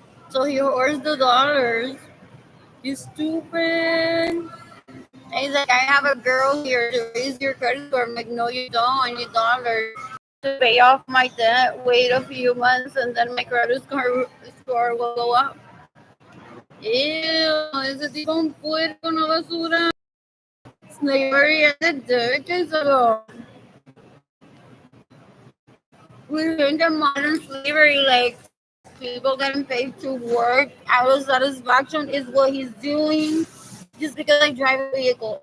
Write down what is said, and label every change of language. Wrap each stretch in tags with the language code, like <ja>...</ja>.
<en>So he hoards the dollars. You stupid. And he's like, I have a girl here to raise your credit score. I'm like, no, you don't. I need dollars to pay off my debt. Wait a few months and then my credit score will go up.</en> <es>Ew, ese tipo un puerco, una basura.</es> <en>Slavery ended decades ago. We think of modern slavery like people getting paid to work out of satisfaction is what he's doing just because I drive a vehicle.</en>